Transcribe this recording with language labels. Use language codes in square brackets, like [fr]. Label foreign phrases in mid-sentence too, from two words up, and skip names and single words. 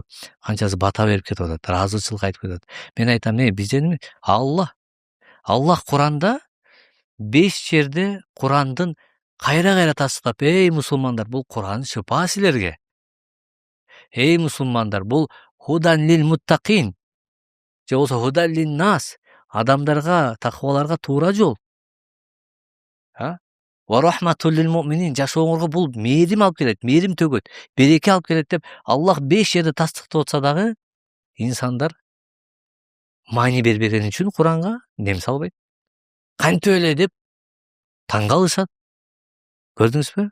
[ky] Канчасы бата берип кетип атат, ыраазычылык айтып кетип атат. Мен айтам, бизде неме? Аллах Кур'анда 5 жерде Кур'андын кайра тасдиктап, эй мусулмандар, бул Кур'ан шыпа силерге. Эй мусулмандар, бул [ar] هدى للمتقين. [ky] Же болсо [ar] هدى للناس. [ky] Адамдарга, такваларга туура жол. [ar] ورحمة للمؤمنين, [ky] жашооңорго бул мээрим алып келет, мээрим төгөт, береке алып келет деп Аллах 5 жерде тастыктап атса дагы инсандар маани бербеген үчүн Кур'анга дем салбайт. Кантип эле деп таң калышат. Көрдүңүзбү?